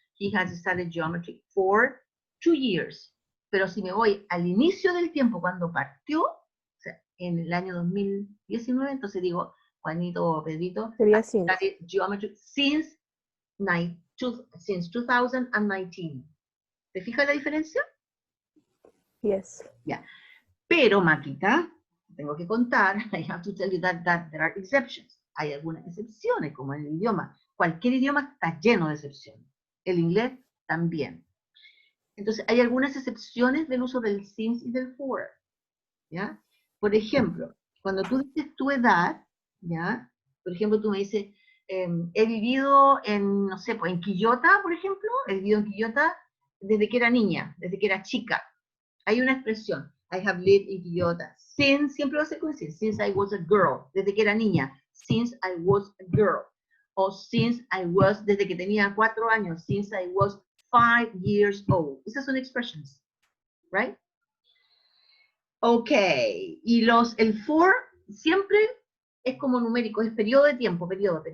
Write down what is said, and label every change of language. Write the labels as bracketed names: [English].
[English] He has studied geometry for 2 years. [Spanish] Pero si me voy al inicio del tiempo, cuando partió, o sea, en el año 2019, entonces digo, Juanito o Pedrito, Sería [English] has since. studied geometry since 2019. [Spanish] ¿Te fijas la diferencia? [English] Yes. [Spanish] Ya. Pero, Maquita, tengo que contar, [English] I have to tell you that there are exceptions. [Spanish] Hay algunas excepciones, como en el idioma. Cualquier idioma está lleno de excepciones. El inglés también. Entonces, hay algunas excepciones del uso del since y del for. ¿Ya? Por ejemplo, cuando tú dices tu edad, ¿ya? Por ejemplo, tú me dices, he vivido en, no sé, pues en Quillota, por ejemplo, he vivido en Quillota desde que era niña, desde que era chica. Hay una expresión, [English] I have lived in Quillota. [Spanish] Since, siempre va a ser con decir, [English] since I was a girl, [Spanish] desde que era niña. [English] Since I was a girl. O since I was, [Spanish] desde que tenía 4 años. [English] Since I was 5 years old. [Spanish] Esas son expressions, [English] right? [Spanish] Ok, y el for siempre es como numérico, es periodo de tiempo, periodo.